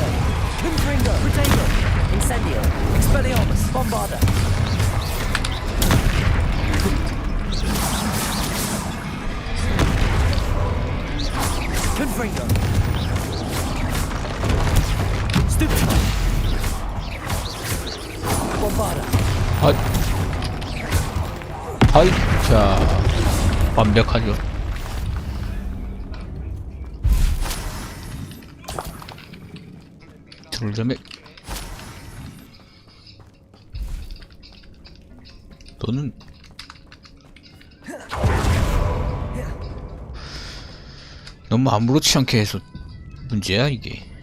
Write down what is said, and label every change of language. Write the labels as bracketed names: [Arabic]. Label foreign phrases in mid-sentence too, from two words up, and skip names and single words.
[Latin] Confringo. Protego. Incendio. Expelliarmus. Bombarda. Confringo. Stupefy. Bombarda. [Korean] 하이. 자, 완벽하죠. 둘점에 너는 너무 아무렇지 않게 해서 문제야 이게.